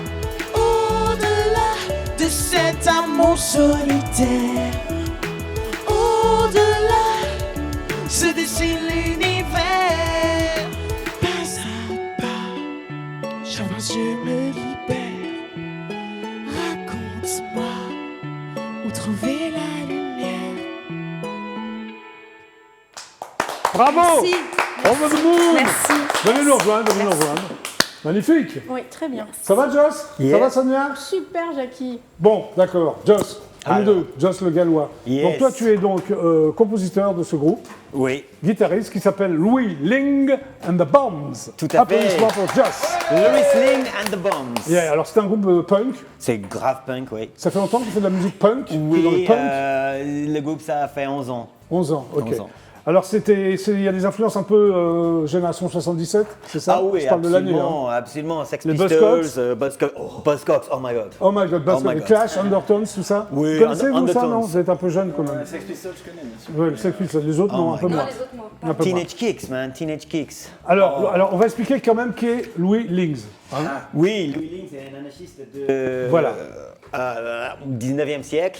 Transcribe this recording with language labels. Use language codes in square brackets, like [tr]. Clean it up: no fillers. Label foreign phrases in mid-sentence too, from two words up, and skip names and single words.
[fr] Au-delà de cet amour solitaire, au-delà se dessine l'univers. Pas à pas, j'avance, je me libère. Raconte-moi où trouver la lumière. Bravo. Merci. [en] Over the moon. [fr] Merci. Venez nous rejoindre, venez nous rejoindre. Magnifique. Oui, très bien. Ça va, Joss? [en] Yeah. [fr] Ça va, Sonia? Super, Jackie. Bon, d'accord. Joss, à nous Alors. deux. Joss le Gallois. [en] Yes. [fr] Donc toi, tu es donc compositeur de ce groupe, Oui. guitariste, qui s'appelle Louis Ling and the Bombs. Tout à fait. Applaudissements pour Joss. Louis Ling and the Bombs. [en] Yeah, [fr] alors c'est un groupe punk. C'est grave punk, oui. Ça fait longtemps que tu fais de la musique punk? Tu es dans le Oui, punk? le groupe, ça fait 11 ans. 11 ans, ok. 11 ans. Alors il y a des influences un peu génération 77, c'est ça? Ah oui, Je parle de l'année. absolument, absolument. Sex Les Pistols, [en] Buzzcocks, oh my god. Oh my god, Oh my [fr] les [en] God. [fr] Clash, Undertones, tout ça. Oui, Vous connaissez-vous ça, Undertones. non? Vous êtes un peu jeune quand même. Sex Pistols, je connais, bien sûr. Oui, les Sex Pistols, les autres, [en] Oh [fr] non, un [en] my [fr] peu [en] God. [fr] moins. Un peu moins. [en] Teenage Kicks, man, Teenage Kicks. [fr] Alors, on va expliquer quand même qui est Louis Lings. hein. Oui, Louis Ling, c'est un anarchiste de... Voilà. 19e siècle.